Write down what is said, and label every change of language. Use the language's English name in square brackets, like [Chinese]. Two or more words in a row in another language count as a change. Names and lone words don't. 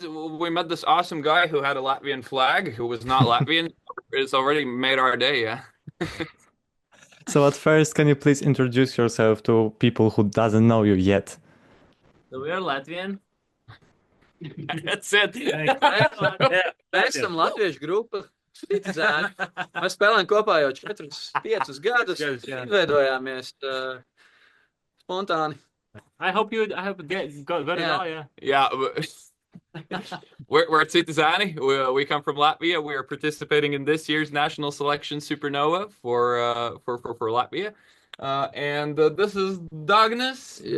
[English] We met this awesome guy who had a Latvian flag, who was not Latvian. It's already made our day, yeah. So, at first, can you please introduce yourself to people who doesn't know you yet? So we are Latvian. That's it. [Latvian] Mēs esam latviešu grupa. Citi Zēni. Mēs spēlējam kopā jau 4, 5 gadus. Izveidojāmies spontāni. [English] I hope it got it Yeah. all, yeah. Yeah. We're Citi Zēni. We come from Latvia. We are participating in this year's national selection Supernova for Latvia. This is Dagnus. Yeah.